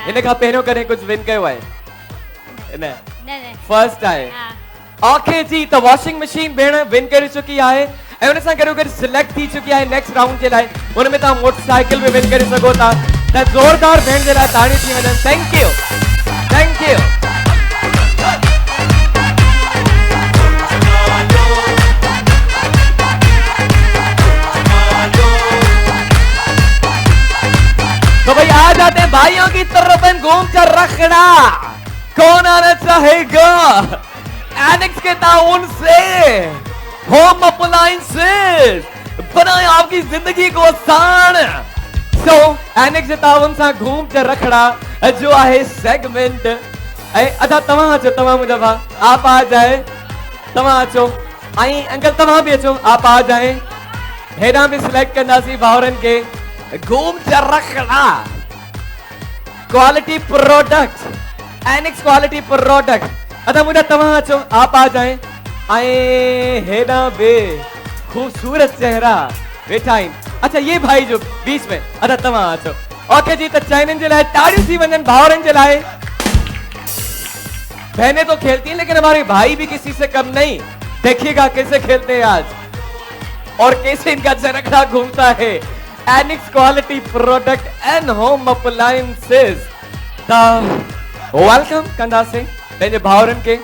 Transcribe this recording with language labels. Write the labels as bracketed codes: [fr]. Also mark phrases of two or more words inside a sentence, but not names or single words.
[sd] हिन खां पहिरियों कॾहिं कुझु विन कयो आहे? न फर्स्ट आहे। ओके जी, त वॉशिंग मशीन भेण विन करे चुकी आहे ऐं उन सां गॾो गॾु सिलेक्ट थी चुकी आहे [en] next round [sd] जे लाइ। उन में तव्हां मोटरसाइकिल भी विन करे सघो था। त ज़ोरदार भेण जे लाइ ताड़ी थी वञनि। [en] thank you, thank you. [hi] तो भाई आ जाते हैं भाइयों की तरफ। घूम कर रखना कौन आना चाहेगा? एनेक्स के ताउन से [en] home appliances [hi] बनाए आपकी जिंदगी को आसान। सो एनेक्स के ताउन से घूम कर रखना जो है सेगमेंट। [sd] अच्छा तव्हां अचो, तव्हां मुंहिंजा भाउ, [hi] आप आ जाए। [sd] तव्हां अचो ऐं अंकल तव्हां भी अचो, [hi] आप आ जाए। [sd] हेॾां भी सिलेक्ट कंदासीं भाउरनि के। [en] घूम कर रखना quality product, एनेक्स quality product. [sd] अच्छा मुझे तव्हां अचो, [hi] आप आ जाए। [sd] आए हेडा बे खूबसूरत चेहरा वेठा आहिनि। [hi] अच्छा ये भाई जो बीच में, अच्छा [sd] तव्हां अचो। ओके जी, त चाइननि जे लाइ ताड़ियूं थी वञनि भाउरनि जे लाइ। [hi] बहनें तो खेलती हैं लेकिन हमारे भाई भी किसी से कम नहीं। देखिएगा कैसे खेलते हैं आज और कैसे इनका चरखड़ा घूमता है। [en] एनेक्स quality product and home appliances. [sd] वेलकम कंदा से मेरे भावरन के।